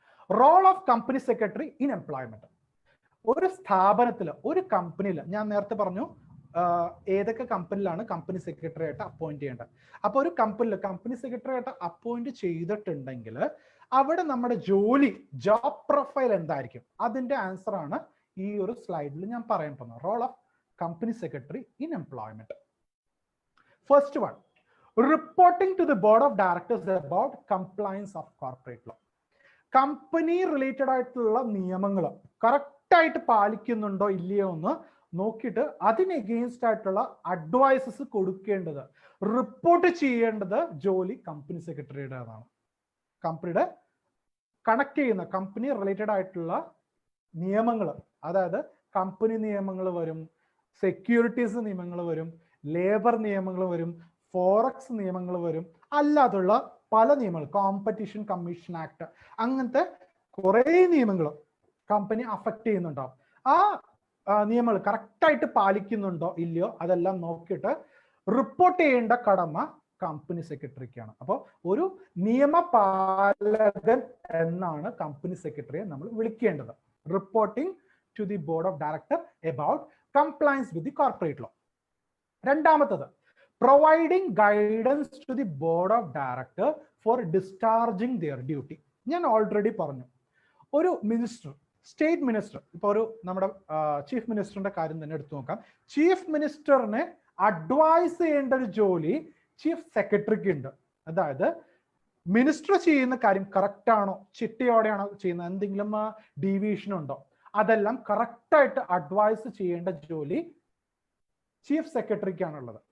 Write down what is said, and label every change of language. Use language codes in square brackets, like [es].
[en] Role of company secretary in employment. [ml] ഒരു സ്ഥാപനത്തിൽ, ഒരു കമ്പനിയിൽ, ഞാൻ നേരത്തെ പറഞ്ഞു ഏതൊക്കെ കമ്പനിയിലാണ് കമ്പനി സെക്രട്ടറി ആയിട്ട് അപ്പോയിന്റ് ചെയ്യേണ്ടത്. അപ്പോൾ ഒരു കമ്പനിയിൽ കമ്പനി സെക്രട്ടറി ആയിട്ട് അപ്പോയിന്റ് ചെയ്തിട്ടുണ്ടെങ്കിൽ അവിടെ നമ്മുടെ ജോബ് പ്രൊഫൈൽ എന്തായിരിക്കും, അതിന്റെ ആൻസർ ആണ് ഈ ഒരു സ്ലൈഡിൽ ഞാൻ പറയാൻ പോകുന്നത്. [en] Role of company secretary in employment. First one, reporting to the board of directors about compliance of corporate law. [ml] Company related ആയിട്ടുള്ള നിയമങ്ങൾ കറക്റ്റ് ആയിട്ട് പാലിക്കുന്നുണ്ടോ ഇല്ലയോ എന്ന് നോക്കിയിട്ട് അതിന് എഗെയിൻസ്റ്റ് ആയിട്ടുള്ള അഡ്വൈസസ് കൊടുക്കേണ്ടത്, റിപ്പോർട്ട് ചെയ്യേണ്ടത് ജോലി കമ്പനി സെക്രട്ടറിയുടേതാണ്. കമ്പനിയുടെ കണക്ട് ചെയ്യുന്ന കമ്പനി റിലേറ്റഡ് ആയിട്ടുള്ള നിയമങ്ങൾ, അതായത് കമ്പനി നിയമങ്ങൾ വരും, സെക്യൂരിറ്റീസ് നിയമങ്ങൾ വരും, ലേബർ നിയമങ്ങൾ വരും, ഫോറക്സ് നിയമങ്ങൾ വരും, അല്ലാതുള്ള പല നിയമങ്ങൾ, കോമ്പറ്റീഷൻ കമ്മീഷൻ ആക്ട്, അങ്ങനത്തെ കുറേ നിയമങ്ങൾ കമ്പനി അഫക്റ്റ് ചെയ്യുന്നുണ്ടാവും. ആ നിയമങ്ങൾ കറക്റ്റായിട്ട് പാലിക്കുന്നുണ്ടോ ഇല്ലയോ അതെല്ലാം നോക്കിയിട്ട് റിപ്പോർട്ട് ചെയ്യേണ്ട കടമ കമ്പനി സെക്രട്ടറിക്കാണ്. അപ്പോൾ ഒരു നിയമപാലകൻ എന്നാണ് കമ്പനി സെക്രട്ടറിയെ നമ്മൾ വിളിക്കേണ്ടത്. [en] Reporting to the board of director about compliance with the corporate law. [ml] രണ്ടാമത്തത്, [en] providing guidance to the board of director for discharging their duty. [ml] ഞാൻ ഓൾറെഡി പറഞ്ഞു, ഒരു മിനിസ്റ്റർ, സ്റ്റേറ്റ് മിനിസ്റ്റർ, ഇപ്പോൾ ഒരു നമ്മുടെ ചീഫ് മിനിസ്റ്ററിന്റെ കാര്യം തന്നെ എടുത്തു നോക്കാം. ചീഫ് മിനിസ്റ്ററിനെ അഡ്വൈസ് ചെയ്യേണ്ട ഒരു ജോലി ചീഫ് സെക്രട്ടറിക്ക് ഉണ്ട്. അതായത് മിനിസ്റ്റർ ചെയ്യുന്ന കാര്യം കറക്റ്റ് ആണോ, ചിട്ടയോടെയാണോ ചെയ്യുന്നത്, എന്തെങ്കിലും ഡീവിയേഷൻ ഉണ്ടോ, അതെല്ലാം കറക്റ്റായിട്ട് അഡ്വൈസ് ചെയ്യേണ്ട ജോലി ചീഫ് സെക്രട്ടറിക്കാണുള്ളത്.